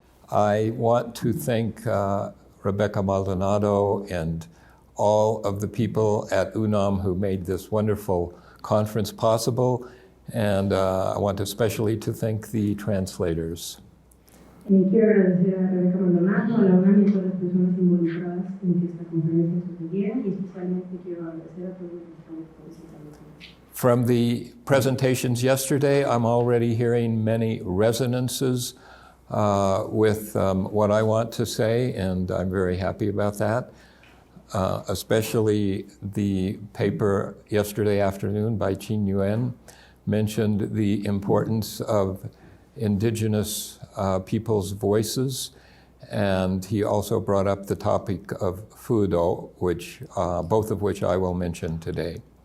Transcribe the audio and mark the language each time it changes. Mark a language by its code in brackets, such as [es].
[en] I want to thank Rebecca Maldonado and all of the people at UNAM who made this wonderful conference possible, and I want especially to thank the translators. [es] Quiero agradecer a Rebecca Maldonado, a la UNAM y a todas las personas involucradas en que esta conferencia sucediera, y especialmente quiero agradecer a todos los traductores. [en] From the presentations yesterday, I'm already hearing many resonances with what I want to say, and I'm very happy about that. Especially the paper yesterday afternoon by Qin Yuan mentioned the importance of indigenous people's voices, and he also brought up the topic of fudo, which both of which I will mention today.